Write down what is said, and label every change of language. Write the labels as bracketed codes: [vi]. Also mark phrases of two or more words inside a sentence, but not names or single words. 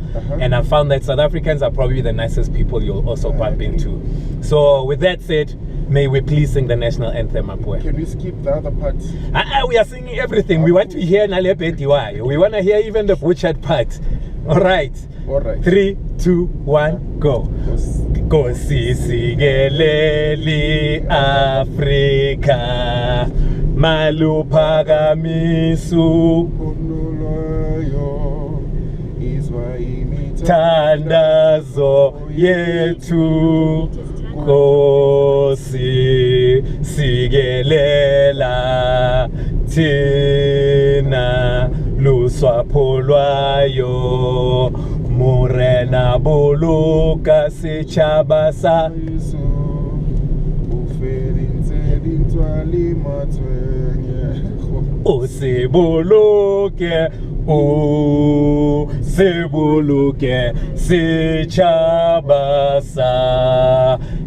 [en] And I've found that South Africans are probably the nicest people you'll also bump into. So with that said, may we please sing the national anthem, Mapwe. Can we skip the other part? We are singing everything. We want to hear Nalebetiwai. We want to hear even the butchered part. All right. All right. 3, 2, 1, go. [xh] Nkosi sikeleli Afrika maluphakamisu thandazo yethu Nkosi sikelela thina luswapho lwayo [st] Morena boloka setšhaba sa o se boloke setšhaba sa